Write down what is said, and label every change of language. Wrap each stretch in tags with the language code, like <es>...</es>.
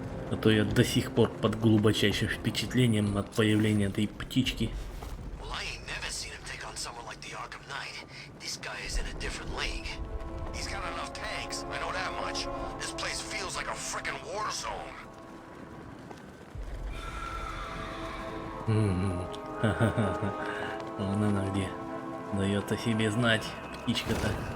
<ru>А то я до сих пор под глубочайшим впечатлением от появления этой птички.</ru> <en>Well, I ain't never seen him take on someone like the Arkham Knight. This guy is in a different league. He's got enough tanks, I know that much. This place feels like a frickin' war zone.</en> <ru>Ха-ха-ха. Вон она где. Дает о себе знать, птичка-то.</ru>